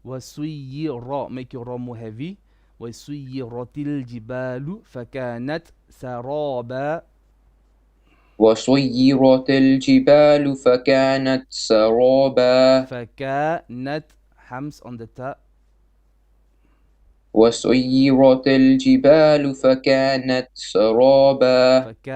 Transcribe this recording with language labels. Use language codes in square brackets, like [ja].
[ar] وسير, [en] make your ra more heavy. [ar] وسيرت الجبال فكانت سرابا. وسيرت الجبال فكانت سرابا. فكانت, [en] hams on the ta. [ar] وسيرت الجبال فكانت سرابا.